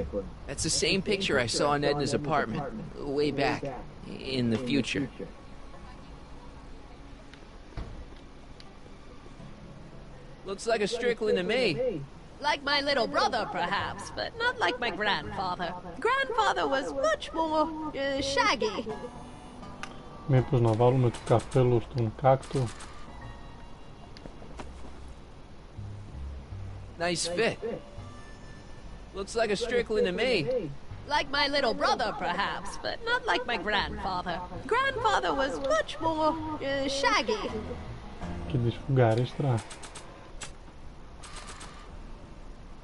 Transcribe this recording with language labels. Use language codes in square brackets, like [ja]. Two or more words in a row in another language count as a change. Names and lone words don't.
[en] That's the same picture I saw in Edna's apartment, way back, in the future. Looks like a Strickland to me. Like my little brother, perhaps, but not like my grandfather. Grandfather was much more shaggy. [el] Μήπως να βάλουμε το καπέλο στον κάκτο. [en] Nice fit. Looks like a Strickland to me. Like my little brother, perhaps, but not like my grandfather. Grandfather was much more shaggy. [el] Και τη σφουγγαρίστρα.